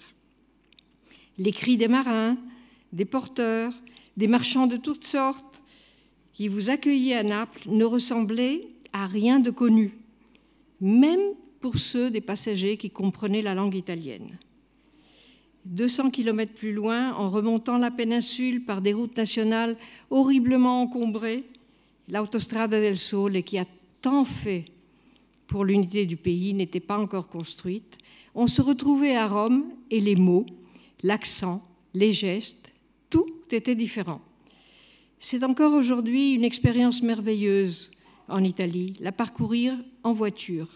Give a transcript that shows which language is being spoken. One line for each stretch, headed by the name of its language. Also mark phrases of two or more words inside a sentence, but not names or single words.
French: Les cris des marins, des porteurs, des marchands de toutes sortes qui vous accueillaient à Naples ne ressemblaient à rien de connu, même pour ceux des passagers qui comprenaient la langue italienne. 200 kilomètres plus loin, en remontant la péninsule par des routes nationales horriblement encombrées, l'Autostrada del Sole, qui a tant fait pour l'unité du pays, n'était pas encore construite. On se retrouvait à Rome et les mots, l'accent, les gestes, tout était différent. C'est encore aujourd'hui une expérience merveilleuse en Italie, la parcourir en voiture.